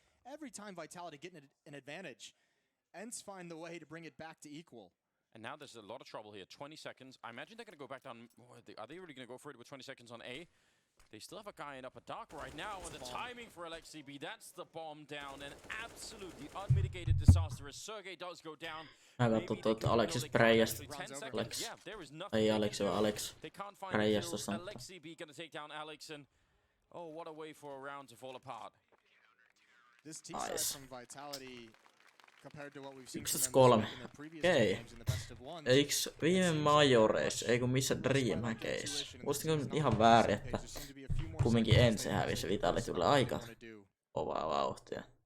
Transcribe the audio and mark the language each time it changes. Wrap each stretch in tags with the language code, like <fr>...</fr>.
<en>Every time Vitality getting an advantage, Ence find the way to bring it back to equal. And now there's a lot of trouble here. 20 seconds. I imagine they're going to go back down. Are they really going to go for it with 20 seconds on A? They still have a guy in upper dark right now, and the timing for LXCB, that's the bomb down, and absolutely unmitigated disaster as Sergey does go down.</en> <fi>Mä katson tuota Alexis Prejasta. Alex. Ei Alex, vaan Alex. Prejasta.</fi> <en>LXCB gonna take down Alex, and oh, what a way for a round to fall apart. This team side from Vitality compared to what we've seen from them in their previous games in the best of ones.</en> <fi>Eiks viime majoreissa, ei kun missä Dreamhackeissa? Muistinko ihan väärin, että kumminkin Ence hävisi Vitalitulle aika kovaa vauhtia.</fi>